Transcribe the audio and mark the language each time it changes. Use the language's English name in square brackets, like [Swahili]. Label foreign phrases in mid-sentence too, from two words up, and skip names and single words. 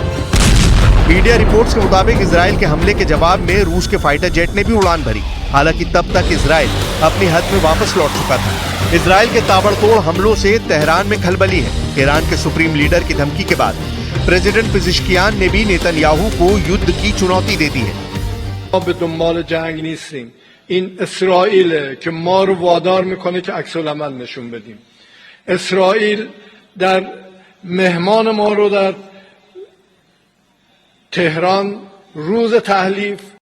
[English] media reports [Hindi] के मुताबिक इजराइल के हमले के जवाब में रूस के [English] fighter jet [Hindi] ने भी उड़ान भरी। हालांकि तब तक इजराइल अपनी हद में वापस लौट चुका था। इजराइल के ताबड़तोड़ हमलों से तेहरान में खलबली है। ईरान के [English] supreme leader [Hindi] की धमकी के बाद प्रेसिडेंट पिज़ेश्कियान ने भी नेतन्याहू को युद्ध की चुनौती दे दी है। [Persian] به دنبال جنگ نیستیم. این اسرائیل که ما رو وادار میکنه که عکس العمل نشون بدیم. اسرائیل در مهمان ما رو در تهران روز تحلیف